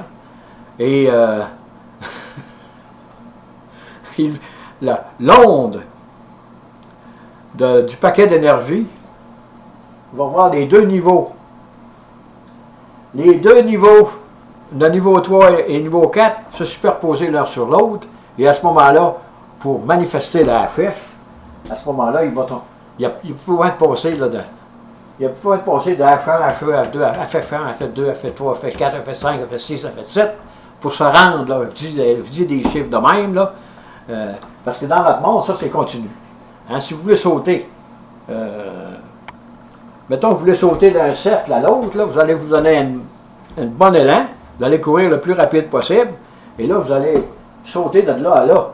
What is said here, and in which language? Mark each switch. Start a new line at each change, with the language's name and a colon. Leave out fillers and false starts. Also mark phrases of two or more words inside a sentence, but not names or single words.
French: Et l'onde du paquet d'énergie va voir les deux niveaux. Les deux niveaux, le niveau 3 et le niveau 4, se superposer l'un sur l'autre. Et à ce moment-là, pour manifester la HF, à ce moment-là, il ne peut pas être passé là, il ne peut pas être passé de H1, H2, F2, FF1, FF2, FF3, FF4, FF5, FF6, FF7 pour se rendre, là, je dis des chiffres de même, là, parce que dans notre monde, ça c'est continu. Hein, si vous voulez sauter, mettons que vous voulez sauter d'un cercle à l'autre, vous allez vous donner un bon élan, vous allez courir le plus rapide possible, et là vous allez sauter de là à là.